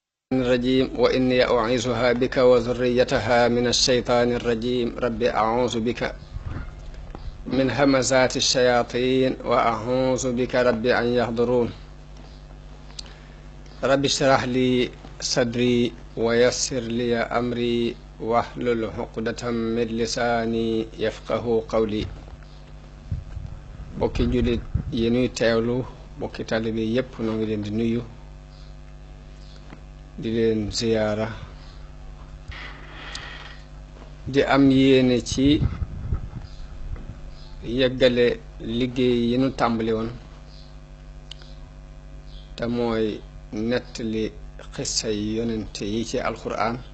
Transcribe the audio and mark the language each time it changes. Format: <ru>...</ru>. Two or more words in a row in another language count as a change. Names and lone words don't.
<ar>الرجيم وإني أعيذها بك وذريتها من الشيطان الرجيم رب أعوذ بك من همزات الشياطين وأعوذ بك رب أن يحضرون رب اشرح لي صدري ويسر لي أمري واحلل عقدة من لساني يفقه قولي</ar> <wo>bokki jullit yi nuy teewlu bokki taalibe yépp noo ngi leen di nuyu di leen ziyaara di am yéene ci yeggale liggéey yi nu tàmbali woon te mooy nettali xissa yi yonente yi ci alxuraan</wo>